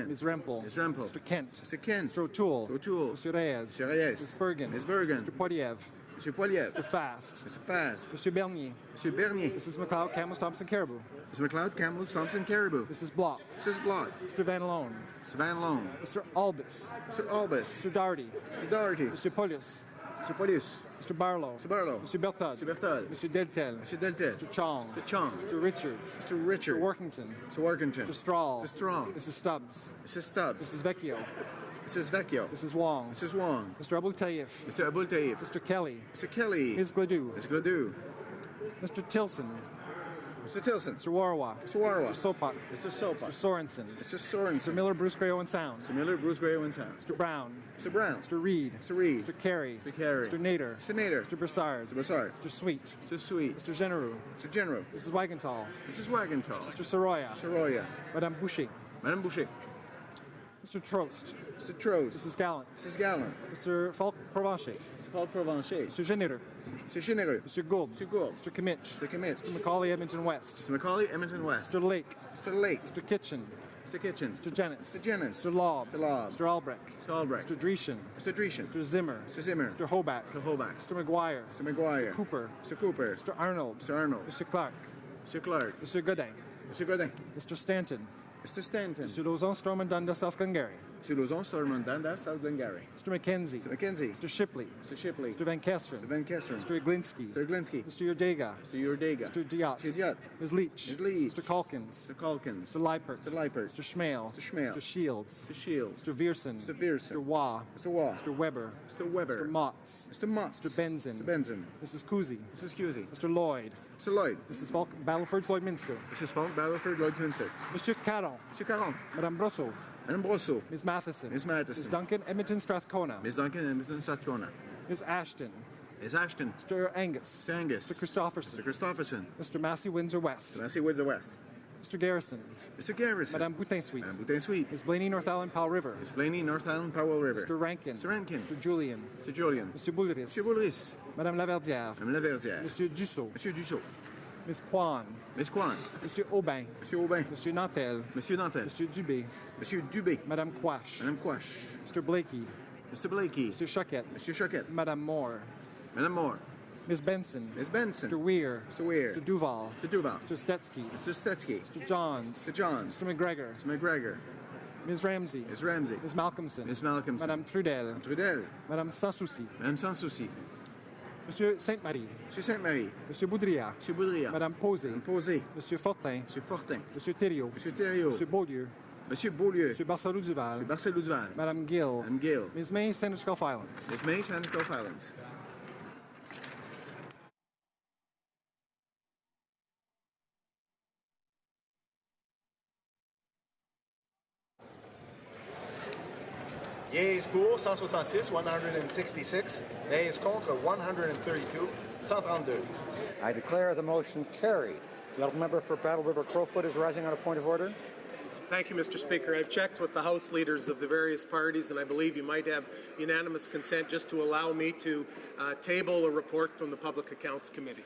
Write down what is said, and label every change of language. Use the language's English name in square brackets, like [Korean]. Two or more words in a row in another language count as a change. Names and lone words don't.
[English] Rempel. Ms. Rempel. Mr. Kent. Mr. Kent. Mr. O'Toole. Mr. O'Toole. Mr. Reyes. Mr. Reyes. Ms. Bergen. Ms. Bergen. Mr. Poiliev. Mr. Poiliev. Mr. Fast. Mr. Fast. Mr. Bernier. Mr. Bernier. Mrs. McLeod, Camels, Thompson, Caribou. Mr. McLeod, Camels, Thompson, Caribou. Mrs. Block. Mrs. Block. Mr. Van Loan. Mr. Van Loan. Mr. Albus. Mr. Albus. Mr. Doherty. Mr. Doherty. Mr. Polius. Mr. Poilus. Mr. Barlow. Mr. Barlow. Mr. Berthold. Mr. Berthold. Mr. Deltel. Mr. Deltel. Mr. Chong. Mr. Chong. Mr. Richards. Mr. Richard. Mr. Workington. Mr. Workington. Mr. Strahl. Mr. Strahl. Mrs. Stubbs. Mrs. Stubbs. Mrs. Vecchio. Mrs. Vecchio. Mrs. Wong. Mrs. Wong. Mr. Abul Taif. Mr. Abul Taif. Mr. Kelly. Mr. Kelly. Ms. Gladue. Ms. Gladue. Mr. Tilson. Mr. Tilson. Mr. Warwa. Mr. Warwa. Mr. Sopak. Mr. Sopa. Mr. Sorensen. Mr. Sorensen. Mr. Miller, Bruce Gray, Owen Sound. Mr. Miller, Bruce Gray, Owen Sound. Mr. Brown. Mr. Brown. Mr. Reed. Mr. Reed. Mr. Carey. Mr. Carey. Mr. Nader. Mr. Nader. Mr. Broussard. Mr. Broussard. Mr. Sweet. Mr. Sweet. Mr. Genereux. Mr. General. Mrs. Wagenthal. Mrs. Wagenthal. Mr. Soroya. Soroya. Madame Boucher. Madame Boucher. Mr. Trost. Mr. Trost. Mrs. Gallant. Mrs. Gallant. Mr. Falk Provencher. Mr. Falk Provencher. Mr. Généreux. Mr. Généreux. Mr. Gould. Mr. Gould. Mr. Kimmich. Mr. Kimmich. Mr. Macaulay, Edmonton West. Mr. Macaulay, Edmonton West. Mr. Lake. Mr. Lake. Mr. Kitchen. Mr. Kitchen. Mr. Jennings. Mr. Jennings. Mr. Laub. Mr. Laub. Mr. Albrecht. Mr. Albrecht. Mr. Dreeshen. Mr. Dreeshen. Mr. Zimmer. Mr. Zimmer. Mr. Hoback. Mr. Hoback. Mr. McGuire. Mr. McGuire. Mr. Cooper. Mr. Cooper. Mr. Arnold. Mr. Arnold. Mr. Clark. Mr. Clark. Mr. Godin. Mr. Godin. Mr. Stanton. Mr. Stanton. Mr. Lauzon, Stormont, Dundas, South Glengarry. Mr. Lauzon, Stormont, Dundas, South Glengarry. Mr. McKenzie. Mr. McKenzie. Mr. Shipley. Mr. Shipley. Mr. Van Kesteren. Mr. Van Kesteren. Mr. Iglinski. Mr. Iglinski. Mr. Yordega. Mr. Yordega. Mr. Diot. Mr. Diot. Ms. Leach. Ms. Leach. Mr. Calkins. Mr. Calkins. Mr. Leipert. Mr. Leipert. Mr. Schmale. Mr. Schmale. Mr. Shields. Mr. Shields. Mr. Viersen. Mr. Viersen. Mr. Waugh. Mr. Waugh. Mr. Weber. Mr. Weber. Mr. Motts. Mr. Motts. Mr. Benzin. Mr. Benzin. Mrs. Cousy. Mrs. Cusey. Mr. Lloyd. Mr. Lloyd. Mrs. Falk, Battleford, Lloydminster. Mrs. Falk, Battleford, Lloydminster. Monsieur Caron. Mr. Caron. Madame Brosseau. Madame Brosseau. Ms. Matheson. Ms. Matheson. Ms. Duncan, Edmonton, Strathcona. Ms. Duncan, Edmonton, Strathcona. Ms. Ashton. Ms. Ashton. Mr. Angus. Mr. Angus. Mr. Christopherson. Mr. Christopherson. Mr. Massey, Windsor West. Mr. Massey, Windsor West. Mr. Garrison. Mr. Garrison. Madame Boutin-Sweet. Madame Boutin-Sweet. Ms. Blaney, North Island, Powell River. Ms. Blaney, North Island, Powell River. Mr. Rankin. Mr. Rankin. Mr. Julian. Mr. Julian. Monsieur Boulris. Monsieur Boulris. Madame Laverdière. Madame Laverdière. Monsieur Dussault. Monsieur Dussault. Ms. Kwan. Ms. Kwan. Monsieur Aubin. Monsieur Aubin. Monsieur Nantel. Monsieur Nantel. Monsieur Dubé. Monsieur Dubé. Madame Quash. Madame Quash. Mr. Blakey. Mr. Blakey. Monsieur Choquette. Monsieur Choquette. Madame Moore. Madame Moore. Ms. Benson. Ms. Benson. Mr. Weir. Mr. Weir. Mr. Duval. Mr. Duval. Mr. Stetsky. Mr. Stetsky. Mr. Johns. Mr. Johns. Mr. McGregor. Mr. McGregor. Ms. Ramsey. Ms. Ramsey. Ms. Malcolmson. Ms. Malcolmson. Madame Trudel. Trudel. Madame Sans Souci. Madame Sans Souci. Monsieur Sainte-Marie. Monsieur Sainte-Marie. Monsieur Boudria. Monsieur Boudria. Madame Posé. Madame Posé. Monsieur Fortin. Monsieur Fortin. Monsieur Thériault. Monsieur Thériault. Monsieur Beaulieu. Monsieur Beaulieu. Monsieur Barcelou-Duval. Monsieur Barcelou-Duval. Madame Gill. Madame Gill. Ms. May, Sandwich Gulf Islands. Ms. May, Sandwich Gulf Islands. Yeas pour 166, 166. Nays contre 132, 132. I declare the motion carried. The honourable member for Battle River Crowfoot is rising on a point of order. Thank you, Mr. Speaker. I've checked with the House leaders of the various parties, and I believe you might have unanimous consent just to allow me to table a report from the Public Accounts Committee.